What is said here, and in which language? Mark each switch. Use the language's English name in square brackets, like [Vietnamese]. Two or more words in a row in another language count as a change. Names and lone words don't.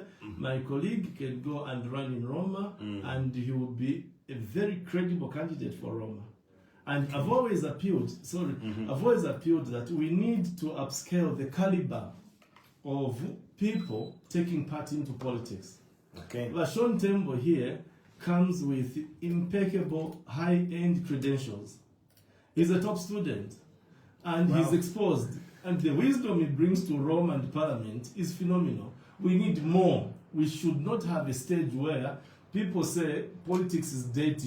[English] My colleague can go and run in Roma, and he will be a very credible candidate for Roma. And I've always appealed, that we need to upscale the caliber of people taking part into politics. Okay. Vashon Tembo here comes with impeccable high-end credentials. He's a top student, and he's exposed. And the wisdom he brings to Rome and Parliament is phenomenal. We need more. We should not have a stage where people say politics is dirty.